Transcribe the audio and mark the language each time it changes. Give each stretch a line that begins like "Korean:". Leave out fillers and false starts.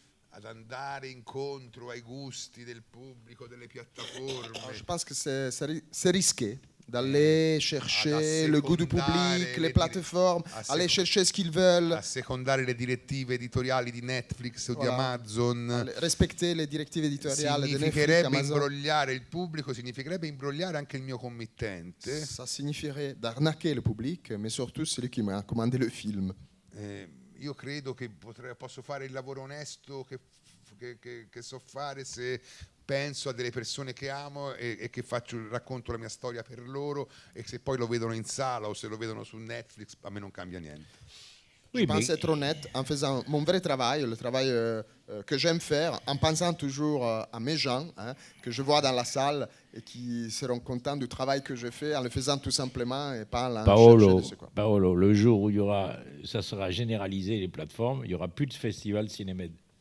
Italian: ad andare incontro ai gusti del pubblico, delle piattaforme.
French: Je pense que c'est risqué d'aller chercher le goût du public, les plateformes, aller chercher ce qu'ils veulent.
Italian: Assecondare le direttive editoriali di Netflix o di Amazon.
French: Respecter le
Italian: direttive editoriali di Netflix, Significherebbe
French: Amazon.
Italian: imbrogliare il pubblico, significherebbe imbrogliare anche il mio committente.
French: Ça signifierait d'arnaquer le public, mais surtout celui qui m'a commandé le film.
Italian: Io credo che posso fare il lavoro onesto che so fare se penso a delle persone che amo e che racconto la mia storia per loro, e se poi lo vedono in sala o se lo vedono su Netflix, a me non cambia niente.
French: Je pense être honnête en faisant mon vrai travail, le travail que j'aime faire, en pensant toujours à mes gens que je vois dans la salle et qui seront contents du travail que je fais, en le faisant tout simplement et pas en allant chercher de ce quoi. Paolo, le jour où ça sera généralisé, les plateformes, il n'y aura plus de festival Cinémed.